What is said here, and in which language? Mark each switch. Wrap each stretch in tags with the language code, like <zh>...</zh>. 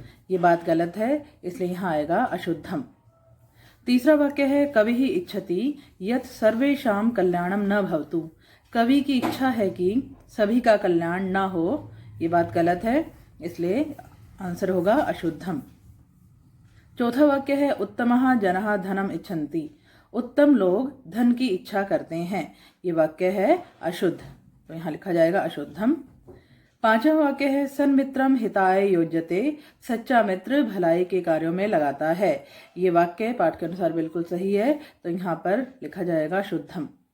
<hi>ये बात गलत है, इसलिए यहाँ आएगा अशुद्धम। तीसरा वाक्य है,</hi> <sa>कवि ही इच्छति यत् सर्वेषां कल्याणम न भवतु।</sa> <hi>कवि की इच्छा है कि सभी का कल्याण ना हो। ये बात गलत है, इसलिए आंसर होगा अशुद्धम। चौथा वाक्य है,</hi> <sa>उत्तमः जनः धनम इच्छन्ति।</sa> <hi>उत्तम लोग धन की इच्छा करते हैं। ये वाक्य है अशुद्ध, तो यहाँ लिखा जाएगा अशुद्धम। पांचवा वाक्य है,</hi> <sa>सन्मित्रम हिताय योज्यते।</sa> <hi>सच्चा मित्र भलाई के कार्यों में लगाता है। ये वाक्य पाठ के अनुसार बिल्कुल सही है, तो यहाँ पर लिखा जाएगा शुद्धम।</hi>